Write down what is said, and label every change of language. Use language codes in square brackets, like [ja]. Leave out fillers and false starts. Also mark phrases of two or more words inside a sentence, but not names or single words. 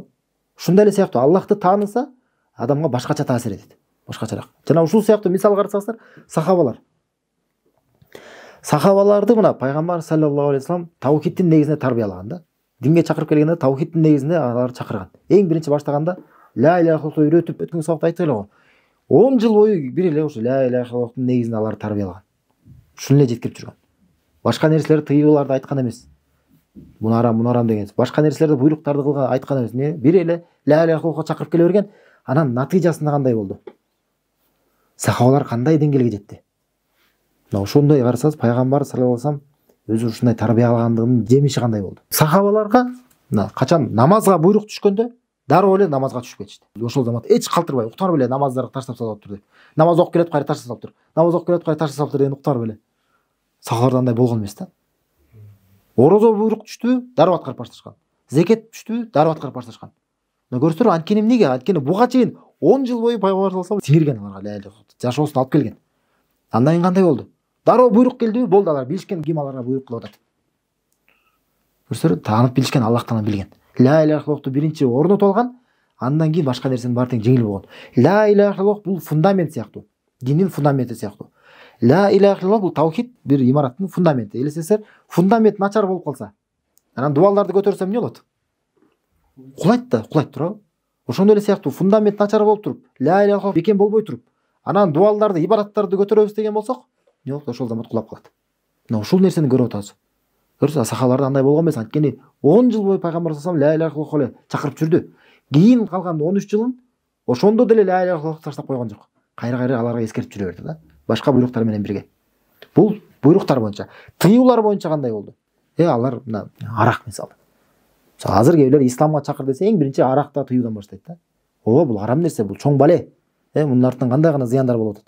[ky] Ушундай эле сыяктуу Аллахты тааныса, адамга башкача таасир этет. Башкачараак. Жана ушул сыяктуу мисал карасаңыздар, сахабалар. Сахабаларды мына пайгамбар [ar] صلى الله عليه وسلم [ky] таухидтин негизинде тарбиялаган да. Динге чакырып келгенде таухидтин негизинде алар чакырган. Эң биринчи баштаганда [ar] لا إله إلا الله [ky] үйрөтүп, өткөн сабакта айттык эле го. 10 жыл бою бир эле ошо [ar] لا إله إلا الله [ky] негизинде алар тарбиялаган. Ушуну эле жеткирип жүргөн. Башка нерселерди тыюуларды айткан эмес. Муну арам деген. Башка нерселерди буйруктарды кылган айткан эмес. Не? Бир эле [ar] لا إله إلا الله [ky] чакырып келе берген. Анан натыйжасында кандай болду? Сахабалар кандай деңгээлге жетти? Мына ошондой карасаңыз, пайгамбар [ar] صلى الله عليه وسلم [ky] өзү ушундай тарбиялагандыгынын жемиши кандай болду? Сахабаларга мына качан намазга буйрук түшкөндө дароо эле намазга түшүп кетишти. Ошол замат эч калтырбай, уктар беле намаздарды таштап салып тур деп. Намаз окуп келет, кайра таштап салып тур. Намаз окуп келет, кайра таштап салып тур деген уктар беле. Сахабаларда андай болгон эмес да. Орозо буйрук түштү, дароо аткарып башташкан. Зекет түштү, дароо аткарып башташкан. Мына көрсөтөр, анткени эмнеге? Анткени буга чейин 10 жыл бою пайгамбар [ar] صلى الله عليه وسلم [ky] сиңирген аларга [ar] لا إله إلا الله [ky] жашоосун алып келген. Андан кийин кандай болду? Дароо буйрук келди, болду, алар билишкен ким аларга буйрук кылып атат. Көрсөтөр, таанып билишкен, Аллахтан билген. [ar] لا إله إلا الله [ky] биринчи орнотуп алган, андан кийин башка нерсенин баары тең жеңил болгон. [ar] لا إله إلا الله [ky] бул фундамент сыяктуу. Диндин фундаменти сыяктуу. [ar] لا إله إلا الله [ky] бул таухид бир имараттын фундаменти. Элестетсеңер, фундамент начар болуп калса, Анан дубалдарды көтөрсөм эмне болот? Кулайт туурабы? Ошондой эле сыяктуу фундамент начар болуп туруп, [ar] لا إله إلا الله [ky] бекем болбой туруп, анан дубалдарды, ибадаттарды көтөрөбүз деген болсок, эмне болот? Ошол замат кулап калат. Мына ушул нерсени көрүп атабыз. Көрсөңүз, сахабаларда андай болгон эмес. Анткени 10 жыл бою пайгамбар [ar] صلى الله عليه لا إله إلا الله [ky] эле чакырып жүрдү. Кийин калган 13 жылын ошондо деле [ar] لا إله إلا الله [ky] таштап койгон жок. Кайра аларга эскертип жүрө берди да. Башка буйруктар менен бирге. Бул буйруктар боюнча. Тыюулар боюнча кандай болду? Алар мына арак мисалы. Азыр кээ исламга чакыр десе эң биринчи аракта тыюудан баштайт да. Бул арам нерсе, бул чоң бале. Мунун артынан кандай гана зыяндар болуп атат.